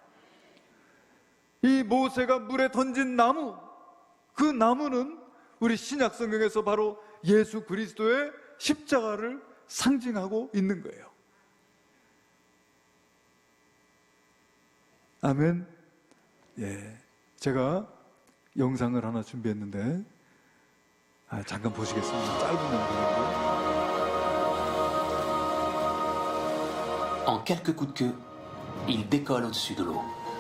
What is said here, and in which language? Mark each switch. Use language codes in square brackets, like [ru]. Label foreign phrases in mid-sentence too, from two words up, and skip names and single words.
[ko] 이 모세가 물에 던진 나무, 그 나무는 우리 신약 성경에서 바로 예수 그리스도의 십자가를 상징하고 있는 거예요. 아멘. 제가 영상을 하나 준비했는데 잠깐 보시겠습니다. 짧은 영상인데. [fr] En quelques coups de queue, il décolle au-dessus de l'eau.